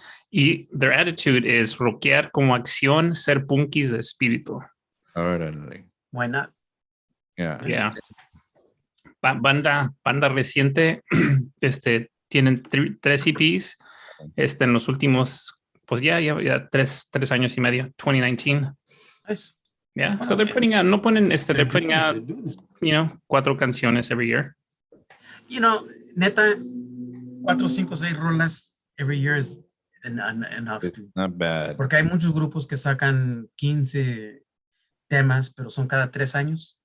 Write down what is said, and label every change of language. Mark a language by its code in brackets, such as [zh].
[es] Y [en] their attitude is [es] rockear como acción, ser punkis de espíritu. Órale. [en] Why not? Yeah. [es] Banda reciente, tienen 3 EPs, en los últimos, pues ya 3 años y medio, 2019. [en] Nice. Yeah, so they're putting out, they're putting out, 4 canciones every year. [es] Neta, 4, 5, 6 rolas [en] every year is enough. Not bad. [es] Porque hay muchos grupos que sacan 15 temas, pero son cada 3 años.